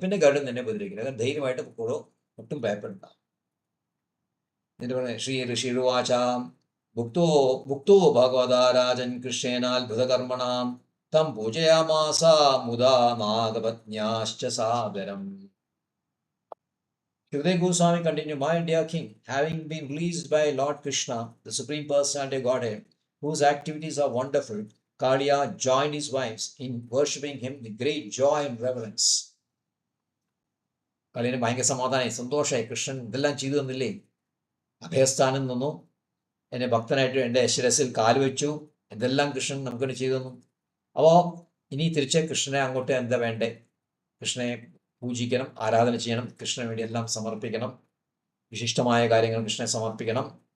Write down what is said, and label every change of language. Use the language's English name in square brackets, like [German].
[Malayalam] പിന്നെ ഗരുഡൻ നിന്നെ ഉപദ്രവിക്കില്ല. ധൈര്യമായിട്ട് പോളൂ, ഒട്ടും ഭയപ്പെടണ്ട. എന്നിട്ട് പറഞ്ഞ [Sanskrit] ശ്രീ ഋഷിരുവാചാം ഭുക്തോ ഭഗവതാ രാജൻ കൃഷ്ണേനാത്ഭുതകർമ്മണാം തം പൂജയാമാസ മുദാ നാഗപത്ന്യാശ്ച സാദരം. [English] Shukdev Goswami continued, My dear king, having been released by Lord Krishna, the Supreme Personality of Godhead, whose activities are wonderful, Kaliya joined his wives in worshipping him with great joy and reverence. [Malayalam] കാളിയന് ഭയങ്കര സമാധാനമായി, സന്തോഷമായി. കൃഷ്ണൻ ഇതെല്ലാം ചെയ്തു തന്നില്ലേ? അഭയസ്ഥാനം നിന്നു, എന്നെ ഭക്തനായിട്ട് എൻ്റെ ശിരസിൽ കാലുവെച്ചു, ഇതെല്ലാം കൃഷ്ണൻ നമുക്കിവിടെ ചെയ്തു തന്നു. അപ്പോൾ ഇനി തിരിച്ച് കൃഷ്ണനെ അങ്ങോട്ട് എന്താ വേണ്ടേ? കൃഷ്ണനെ പൂജിക്കണം, ആരാധന ചെയ്യണം, കൃഷ്ണന് വേണ്ടി എല്ലാം സമർപ്പിക്കണം, വിശിഷ്ടമായ കാര്യങ്ങൾ കൃഷ്ണനെ സമർപ്പിക്കണം.